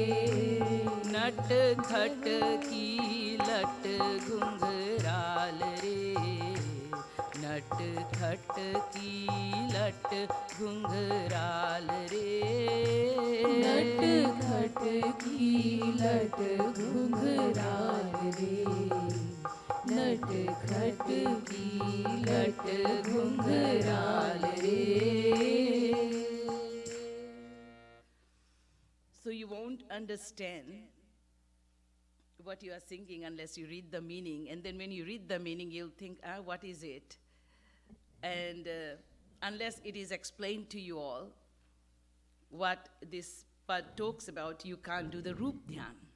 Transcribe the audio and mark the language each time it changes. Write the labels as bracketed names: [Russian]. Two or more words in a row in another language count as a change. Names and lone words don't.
[Hindi] नटखट की लट घुंघराल रे, नटखट की लट घुंघराल रे, नटखट की लट घुंघराल रे, नटखट की लट घुंघराल रे. [English] So you won't understand what you are singing unless you read the meaning, and then when you read the meaning you'll think, what is it? And unless it is explained to you all what this pad talks about, you can't do the Roop Dhyan.